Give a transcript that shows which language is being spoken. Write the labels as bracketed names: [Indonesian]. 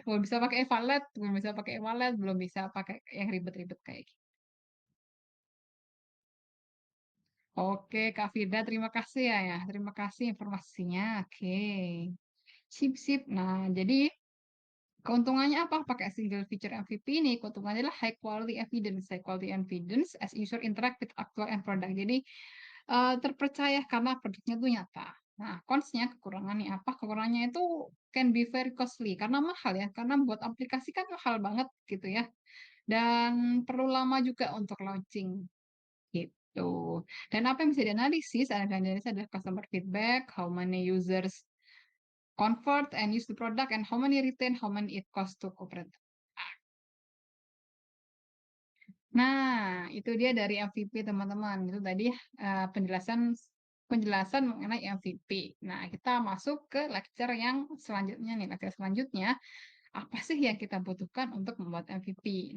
[Indonesian] Belum bisa pakai e-wallet, belum bisa pakai e-wallet, belum bisa pakai yang ribet-ribet kayak gitu. Oke, Kak Firda, terima kasih ya. Terima kasih informasinya. Oke. Sip, sip. Nah, jadi keuntungannya apa pakai single feature MVP ini? Keuntungannya adalah [English] high quality evidence. High quality evidence as user interact with actual end product. [Indonesian] Jadi terpercaya karena produknya itu nyata. Nah, cons-nya kekurangannya apa? Kekurangannya itu [English] can be very costly [Indonesian] karena mahal ya. Karena buat aplikasi kan mahal banget gitu ya. Dan perlu lama juga untuk launching gitu. Dan apa yang bisa dianalisis? Ada dianalisis adalah [English] customer feedback, how many users convert and use the product, and how many retain, how many it cost to operate. [Indonesian] Nah, itu dia dari MVP teman-teman. Itu tadi penjelasan penjelasan mengenai MVP. Nah, kita masuk ke lecture yang selanjutnya nih. Lecture selanjutnya, apa sih yang kita butuhkan untuk membuat MVP?